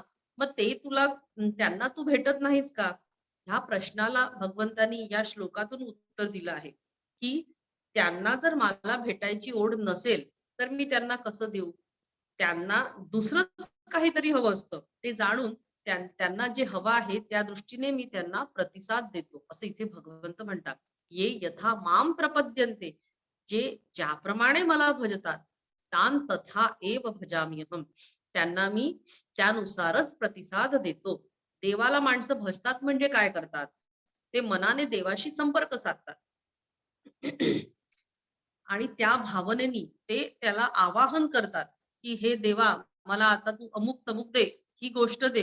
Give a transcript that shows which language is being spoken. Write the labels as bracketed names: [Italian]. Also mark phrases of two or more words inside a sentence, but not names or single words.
[Marathi] मग ते तुला त्यांना तू भेटत नाहीस का? ह्या प्रश्नाला भगवंतांनी या श्लोकातून उत्तर दिलं आहे, की त्यांना जर मला भेटायची ओढ नसेल, तर मी त्यांना कसं देऊ? त्यांना दुसरंच काहीतरी हवं असतं. ते जाणून त्यांना जे हवं आहे त्या दृष्टीने मी त्यांना प्रतिसाद देतो, असं इथे भगवंत म्हणतात. [Sanskrit] "ये यथा माम प्रपद्यन्ते" [Marathi] जे ज्याप्रमाणे मला भजतात, [Sanskrit] तान तथा एव भजाम्यहम्. [Marathi] त्यांना मी त्यानुसारच प्रतिसाद देतो. देवाला माणसं भजतात म्हणजे काय करतात? ते मनाने देवाशी संपर्क साधतात. आणि त्या भावनेनी ते त्याला आवाहन करतात, की "हे देवा, मला आता तू अमुक-तमुक दे, ही गोष्ट दे."